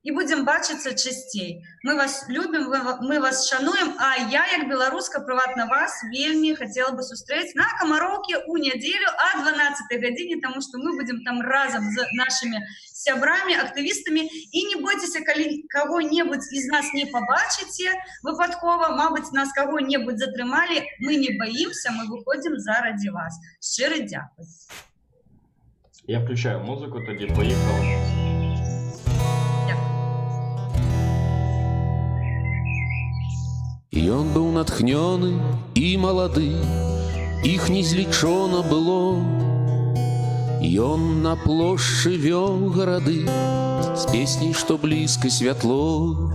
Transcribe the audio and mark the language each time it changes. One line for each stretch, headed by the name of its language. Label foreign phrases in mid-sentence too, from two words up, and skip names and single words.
Ukrainian: і будемо бачитися частей. Ми вас любимо, ми вас шануємо, а я, як білоруска, приватно вас вельми хотіла би зустріти на Комаровці у неділю о 12 годині, тому що ми будемо там разом з нашими сябрами, активістами, і не бойтеся, коли кого-небудь із нас не побачите випадково, мабуть, нас кого-небудь затримали, ми не боїмося, ми виходимо заради вас. Щиро дякую. Я включаю музику, тоді поїхали.
Belarusian: Ён быў натхнёны і малады, іх незлічона было. Ён на плошчы вёў гарады з песняй, што блізка святло.